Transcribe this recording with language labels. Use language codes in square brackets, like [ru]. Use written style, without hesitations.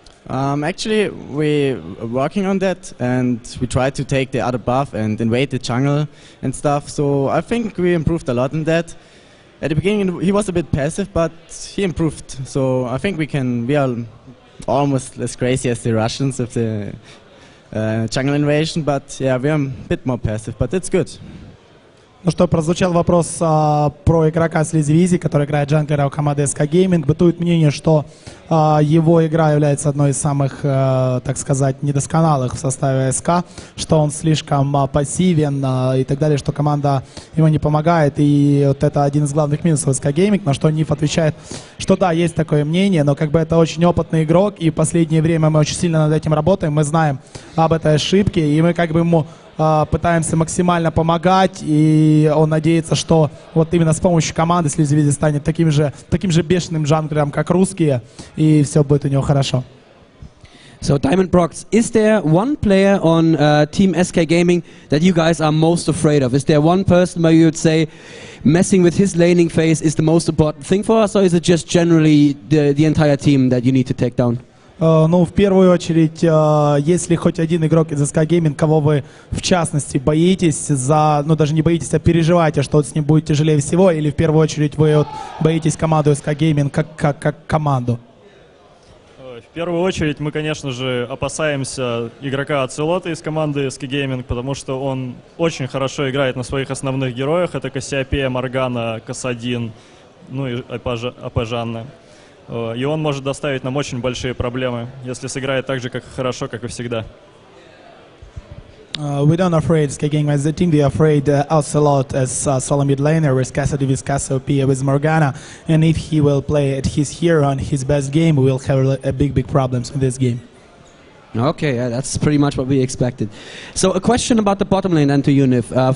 [en] Actually, we're working on that, and we try to take the other buff and invade the jungle and stuff, so I think we improved a lot in that. At the beginning he was a bit passive, but he improved, so I think we are almost as crazy as the Russians with the jungle invasion, but yeah, we're a bit more passive, but it's good. [ru] Ну что, прозвучал вопрос про игрока Sleazy Weezy, который играет джанглера у команды SK Gaming. Бытует мнение, что его игра является одной из самых, так сказать, недосконалых в составе СК, что он слишком пассивен и так далее, что команда ему не помогает. И вот это один из главных минусов SK Gaming, на что Ниф отвечает, что да, есть такое мнение, но как бы это очень опытный игрок, и в последнее время мы очень сильно над этим работаем, мы знаем об этой ошибке, и мы как бы ему пытаемся максимально помогать, и он надеется, что вот именно с помощью команды Sleazy Weezy станет таким же бешеным джанглером, как русские, и все будет у него хорошо. [en] So Diamond Brox, is there one player on Team SK Gaming that you guys are most afraid of? Is there one person where you would say messing with his laning phase is the most important thing for us, or is it just generally the entire team that you need to take down? [ru] Ну, в первую очередь, если хоть один игрок из SK Gaming, кого вы в частности боитесь, ну даже не боитесь, а переживаете, что с ним будет тяжелее всего, или в первую очередь вы вот боитесь команду SK Gaming как команду? В первую очередь мы, конечно же, опасаемся игрока Ацелота из команды SK Gaming, потому что он очень хорошо играет на своих основных героях. Это Кассиопея, Моргана, Касадин, ну и Апажанна. И он может доставить нам очень большие проблемы, если сыграет так же, как хорошо, как и всегда. [en] We don't afraid SK Gaming as the team. We are afraid Ocelot as solo mid laner with Cassidy, with Cassiopeia, with Morgana. And if he will play at his hero and his best game, we will have a big problems in this game. Okay, yeah, that's pretty much what we expected. So a question about the bottom lane then to you, Nif.